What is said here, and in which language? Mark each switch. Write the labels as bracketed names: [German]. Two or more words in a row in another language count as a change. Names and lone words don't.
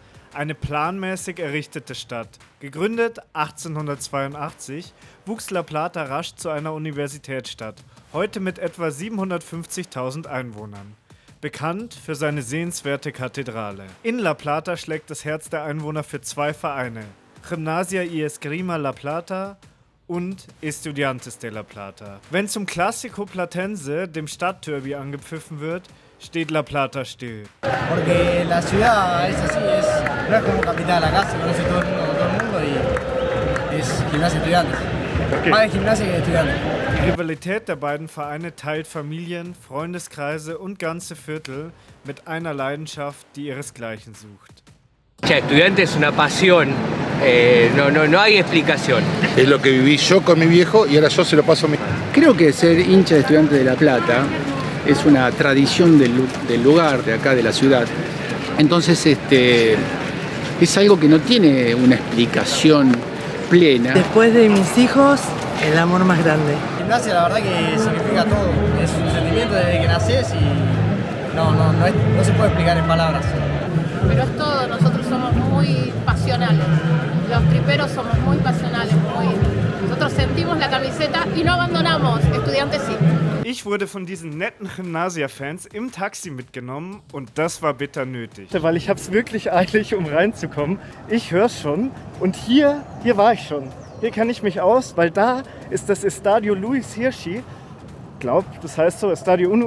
[German] Eine planmäßig errichtete Stadt. Gegründet 1882, wuchs La Plata rasch zu einer Universitätsstadt. Heute mit etwa 750.000 Einwohnern. Bekannt für seine sehenswerte Kathedrale. In La Plata schlägt das Herz der Einwohner für zwei Vereine. Gimnasia y Esgrima La Plata und Estudiantes de La Plata. Wenn zum Clásico Platense, dem Stadtderby, angepfiffen wird, steht La Plata still. [Spanish] Porque la ciudad es así, no es como capital, acá se conoce todo el mundo y es Gimnasia Estudiantes. Okay. Más de Gimnasia que de Estudiantes. [German] Die Rivalität der beiden Vereine teilt Familien, Freundeskreise und ganze Viertel mit einer Leidenschaft, die ihresgleichen sucht. [Spanish] Estudiantes es una pasión, no hay explicación. Es lo que viví yo con mi viejo y ahora yo se lo paso a mi... Creo que ser hincha de Estudiantes de La Plata es una tradición del lugar, de acá, de la ciudad. Entonces es algo que no tiene una explicación plena. Después de mis hijos, el amor más grande. Gimnasia la verdad que significa todo, es un sentimiento desde que naces y no se puede explicar en palabras. Pero es todo, nosotros somos muy pasionales, los triperos somos muy pasionales, nosotros sentimos la camiseta y no abandonamos, Estudiantes sí. [German] Ich wurde von diesen netten Gimnasia-Fans im Taxi mitgenommen und das war bitter nötig. Weil ich hab's wirklich eilig, um reinzukommen. Ich hör's schon und hier war ich schon. Hier kenne ich mich aus, weil da ist das Estadio Luis Hirschi. Das heißt so, Estadio Uno.